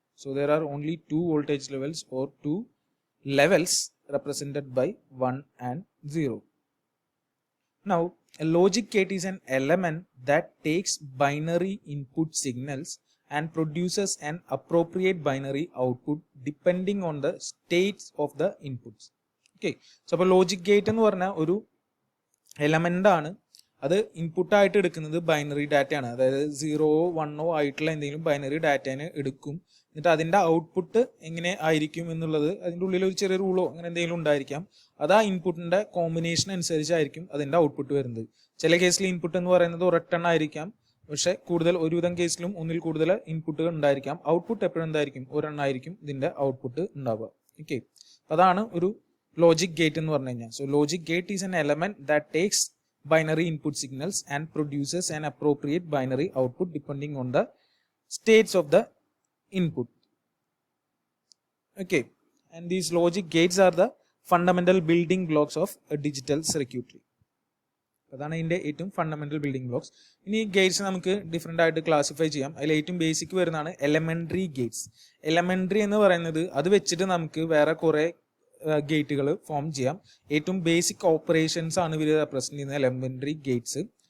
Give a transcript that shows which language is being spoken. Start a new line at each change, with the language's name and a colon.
English: So there are only two voltage levels or two levels represented by 1 and 0. Now, a logic gate is an element that takes binary input signals and produces an appropriate binary output depending on the states of the inputs. Okay, so
Malayalam: logic gate എന്ന് പറഞ്ഞാൽ ഒരു element ആണ്. അത് input ആയിട്ട് എടുക്കുന്നത് binary data ആണ്. അതായത് 0 1 ആയിട്ടുള്ള എന്തെങ്കിലും ബൈനറി ഡാറ്റേനെ എടുക്കും. എന്നിട്ട് അതിന്റെ ഔട്ട്പുട്ട് എങ്ങനെ ആയിരിക്കും എന്നുള്ളത് അതിൻ്റെ ഉള്ളിൽ ഒരു ചെറിയ റൂളോ അങ്ങനെ എന്തെങ്കിലും ഉണ്ടായിരിക്കാം. അത് ആ ഇൻപുട്ടിന്റെ കോമ്പിനേഷൻ അനുസരിച്ചായിരിക്കും അതിന്റെ ഔട്ട്പുട്ട് വരുന്നത്. ചില കേസിൽ ഇൻപുട്ട് എന്ന് പറയുന്നത് ഒരൊറ്റെണ്ണം ആയിരിക്കാം, പക്ഷെ ഒരുവിധം കേസിലും ഒന്നിൽ കൂടുതൽ ഇൻപുട്ടുകൾ ഉണ്ടായിരിക്കാം. ഔട്ട്പുട്ട് എപ്പോഴും എന്തായിരിക്കും? ഒരെണ്ണമായിരിക്കും ഇതിന്റെ ഔട്ട്പുട്ട് ഉണ്ടാവുക. ഓക്കെ, അതാണ് ഒരു logic gate എന്ന് പറഞ്ഞു കഴിഞ്ഞാൽ.
English: So logic gate is an element that takes binary input signals and produces an appropriate binary output depending on the states of the input. Okay, and these logic gates are the fundamental building blocks of a digital circuitry.
Malayalam: അതാണ് ഇതിന്റെ ഏറ്റവും fundamental building blocks. ഇനി Gates നമുക്ക് different ആയിട്ട് classify ചെയ്യാം. അതിൽ ഏറ്റവും basic വരുന്നതാണ് എലമെന്ററി ഗേറ്റ്സ്. എലമെന്ററി എന്ന് പറയുന്നത് അത് വെച്ചിട്ട് നമുക്ക് വേറെ കുറെ ഗേറ്റുകൾ ഫോം ചെയ്യാം. ഏറ്റവും ബേസിക് ഓപ്പറേഷൻസ് ആണ് ഇവർ റെപ്രസെന്റ് ചെയ്യുന്ന എലമെന്ററി ഗേറ്റ്സ്.